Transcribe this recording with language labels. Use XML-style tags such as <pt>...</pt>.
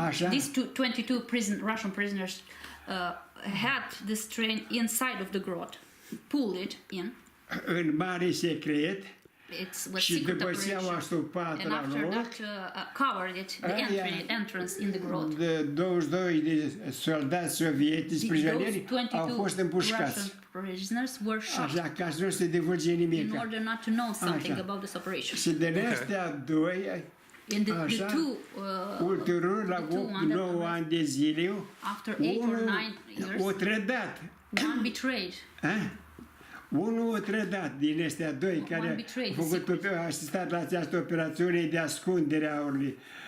<en>These 22 Russian prisoners had this train inside of the grot, pulled it in.</en> <ro>În mare secret. It's și după ce au astupat la loc,</ro> <en>covered it, the entrance in the grot.</en> <ro>De 22 de soldați sovietici prizonieri au fost împușcați. Așa, ca să nu se divulge nimic.</ro> <en>In order not to know something about this operation.</en> <ro>Și de astea doi, așa, ulterior, la 8-9 ani de zile, unul o trădat.</ro> <en>One betrayed.</en> <ro>Unul o trădat din astea doi care au asistat la această operațiune de ascundere a aurului.</ro>